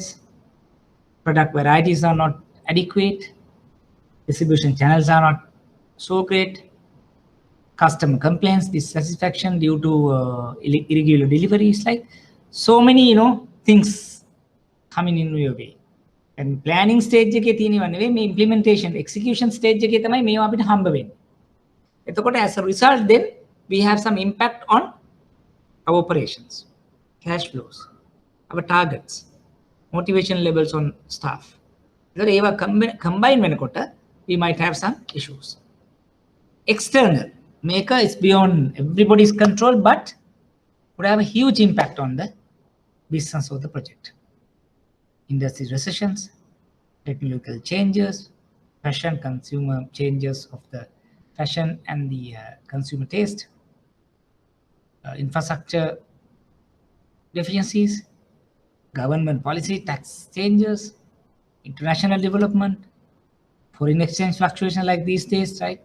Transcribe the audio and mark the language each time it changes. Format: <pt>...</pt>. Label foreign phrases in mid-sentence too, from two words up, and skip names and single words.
<en>Product varieties are not adequate. Distribution channels are not so great. Customer complaints, dissatisfaction due to irregular deliveries, like so many, things coming in your way. And planning stage</en> <si>එකේ තියෙනව නෙවෙයි, මේ</si> <en>implementation execution stage</en> <si>එකේ තමයි මේවා අපිට හම්බ වෙන්නේ.</si> <en>එතකොට as a result, then we have some impact on our operations, cash flows, our targets, motivation levels on staff.</en> <si>ඒතකොට ඒවා</si> <en>combine වෙනකොට we might have some issues. External maker is beyond everybody's control, but would have a huge impact on the business of the project. Industry recessions, technological changes, fashion consumer changes of the fashion and the consumer taste, infrastructure deficiencies, government policy, tax changes, international development, foreign exchange fluctuation like these days, right?</en>